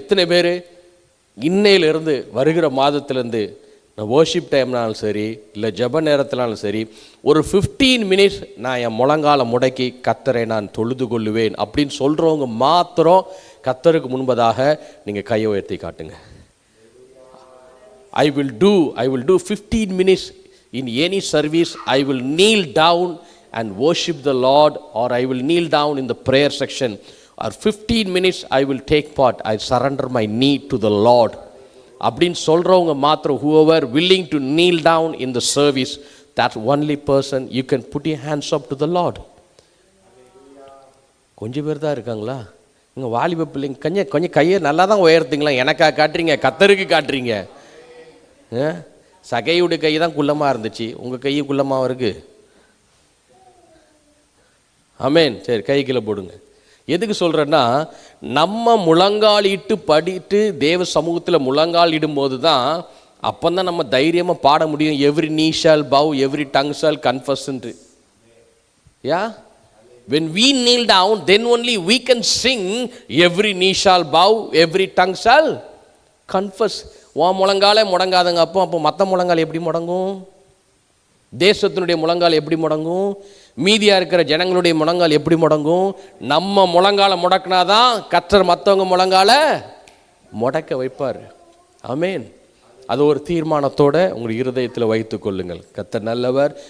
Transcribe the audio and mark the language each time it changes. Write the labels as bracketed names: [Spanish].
[Tamil] எத்தனை பேர் இன்னையிலிருந்து வருகிற மாதத்துலேருந்து வர்ஷிப் டைம்னாலும் சரி இல்லை ஜப நேரத்தினாலும் சரி ஒரு 15 மினிட்ஸ் நான் என் முழங்கால முடக்கி கர்த்தரை நான் தொழுது கொள்ளுவேன் அப்படின்னு சொல்கிறவங்க மாத்திரம் கர்த்தருக்கு முன்பதாக நீங்கள் கையை உயர்த்தி காட்டுங்க. [English] I will do 15 minutes in any service, I will kneel down and worship the Lord, or I will kneel down in the prayer section, or 15 minutes I will take part. I surrender my knee to the Lord. [Tamil] அப்படின்னு சொல்கிறவங்க மாத்திரம், [English] whoever willing to kneel down in the service, that only person you can put your hands up to the Lord. [Tamil] கொஞ்சம் பேர் தான் இருக்காங்களா? இங்கே வாலிப பிள்ளைங்க கொஞ்சம் கையை நல்லா தான் உயர்த்துங்களா. எனக்கா காட்டுறீங்க? கத்தருக்கு காட்டுறீங்க. சகையுடைய கை தான் குள்ளமாக இருந்துச்சு, உங்கள் கையும் குள்ளமாக இருக்கு. ஆமென். சரி, கை கீழே போடுங்க. எதுக்கு சொல்கிறேன்னா, நம்ம முழங்கால் இட்டு படிட்டு தேவ சமூகத்தில் முழங்கால் இடும்போது தான் அப்போ தான் நம்ம தைரியமாக பாட முடியும். [English] Every knee shall bow, every tongue shall confess. Yeah? When we kneel down, then only we can sing every knee shall bow, every tongue shall confess. [Tamil] உன் முழங்காலே முடங்காதங்க. அப்போ மற்ற முழங்கால் எப்படி முடங்கும்? தேசத்தினுடைய முழங்கால் எப்படி முடங்கும்? மீதியாக இருக்கிற ஜனங்களுடைய முழங்கால் எப்படி முடங்கும்? நம்ம முழங்காலை முடக்கினாதான் கர்த்தர் மற்றவங்க முழங்காலை முடக்க வைப்பார். ஆமென். அது ஒரு தீர்மானத்தோடு உங்கள் இருதயத்தில் வைத்து கொள்ளுங்கள். கர்த்தர் நல்லவர்.